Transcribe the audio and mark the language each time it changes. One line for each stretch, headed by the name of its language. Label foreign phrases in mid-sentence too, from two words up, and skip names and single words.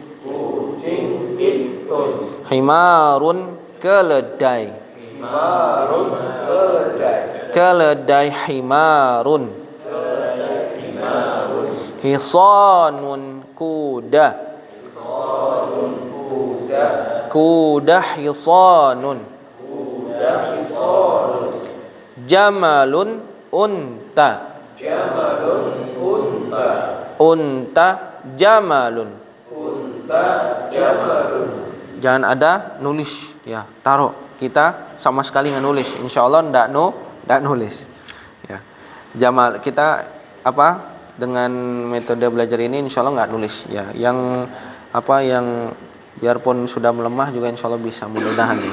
Arabic: Himarun, keledai.
Indonesian: Keledai, himarun.
Arabic: Hisanun, kuda.
Indonesian: Kuda,
Arabic: hisanun. Jamalun, unta. Jamalun unta.
Indonesian: Unta jamalun. Unta jamalun. Jangan ada nulis ya, taruh. Kita sama sekali nggak nulis. Insyaallah ndak nulis. Ya. Jamal kita apa? Dengan metode belajar ini insyaallah nggak nulis ya. Yang biarpun sudah melemah juga insyaallah bisa, mudah-mudahan ya.